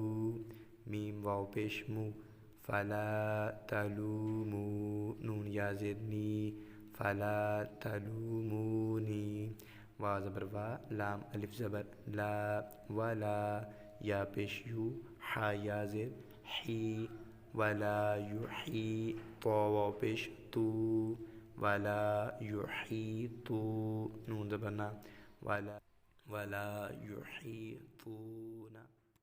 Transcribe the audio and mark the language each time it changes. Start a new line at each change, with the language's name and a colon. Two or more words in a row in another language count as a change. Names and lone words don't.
Urdu: میم واو پیش مو، فلا تلومو، نون یا زیر نی، فلا تلومونی، وا زبر وا، لام الف زبر لا، ولا، یا پیش یو، حا یا زیر حی،
Arabic: ولا یحی،
Urdu: طا واو پیش تو،
Arabic: ولا یحیطو،
Urdu: نون زبر نا،
Arabic: ولا یحیطون.